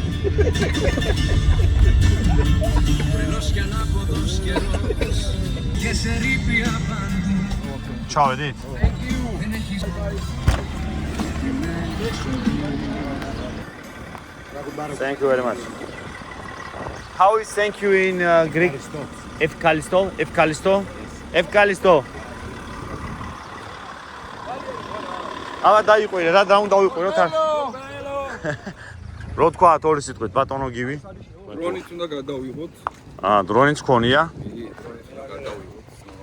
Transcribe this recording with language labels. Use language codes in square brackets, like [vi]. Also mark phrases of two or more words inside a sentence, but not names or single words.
[ka] ჩავედით? [en] Thank you very much. How is thank you in Greek? [el] Ευκαλιστώ, ευκαλιστώ, ευκαλιστώ. [ka] Აბა დაიყვირე, რა უნდა ვიყვირო თან. რო თქვა ორი სიტყვით, ბატონო გივი. დრონით უნდა გადავიღოთ. დრონიც ქონია. იგი დრონით უნდა გადავიღოთ.